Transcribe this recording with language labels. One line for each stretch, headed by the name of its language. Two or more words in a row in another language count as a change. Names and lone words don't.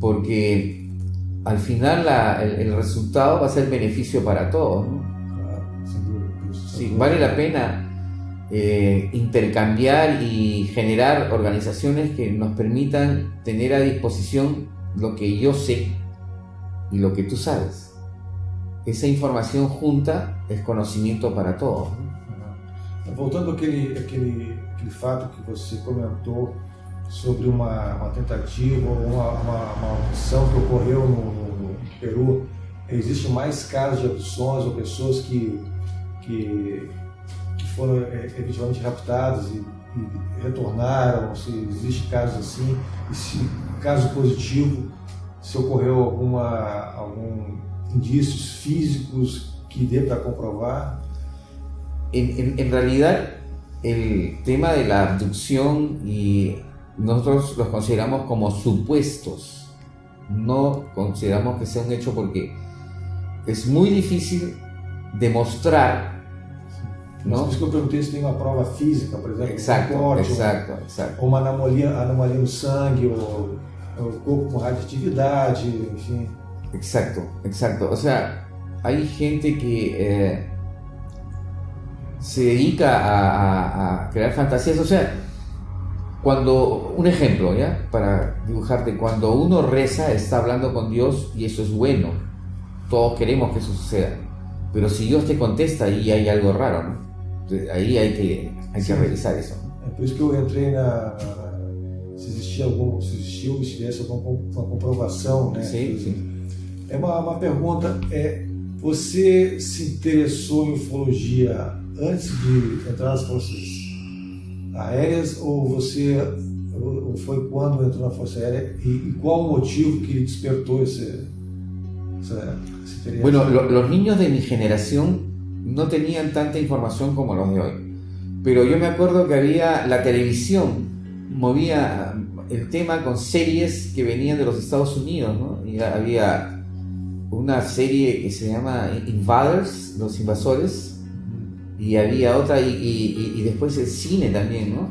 Spanish: Porque al final el resultado va a ser beneficio para todos, ¿no? Claro, sin duda. Sí, vale la pena intercambiar y generar organizaciones que nos permitan tener a disposición lo que yo sé y lo que tú sabes.
Portuguese: Essa informação junta é conhecimento para todos. Voltando àquele fato que você comentou sobre uma tentativa, uma abdução que ocorreu no Peru, existem mais casos de abduções ou pessoas que foram efetivamente raptadas e retornaram, se existe casos assim, e se caso positivo, se ocorreu algum indicios físicos
Spanish: que dé para comprobar?
Portuguese: En realidad, el tema de la abducción, y nosotros los consideramos como supuestos, no consideramos que sea un hecho, porque es muy difícil demostrar, ¿no? Por isso que eu perguntei se tem uma prova física, por exemplo, exacto, um corte, exacto. ou uma anomalia no sangue, ou o corpo com radioatividade, enfim.
Spanish: Exacto. O sea, hay gente que se dedica a crear fantasías. O sea, un ejemplo, ¿ya? Para dibujarte, cuando uno reza, está hablando con Dios, y eso es bueno. Todos queremos que eso suceda. Pero si Dios te contesta, ahí hay algo raro, ¿no? Entonces, ahí hay que revisar eso, ¿no?
Portuguese: É por isso que eu entrei se existiu, se tivesse alguma comprovação, né? Sim. É uma pergunta, você se interessou em ufologia antes de entrar nas forças aéreas, ou foi quando entrou na força aérea, e qual o motivo que despertou
Spanish: ese interés? Bueno, los niños de mi generación no tenían tanta información como los de hoy, pero yo me acuerdo que la televisión movía el tema con series que venían de los Estados Unidos, ¿no? Y había una serie que se llama Invaders, los invasores, y había otra, y después el cine también, ¿no?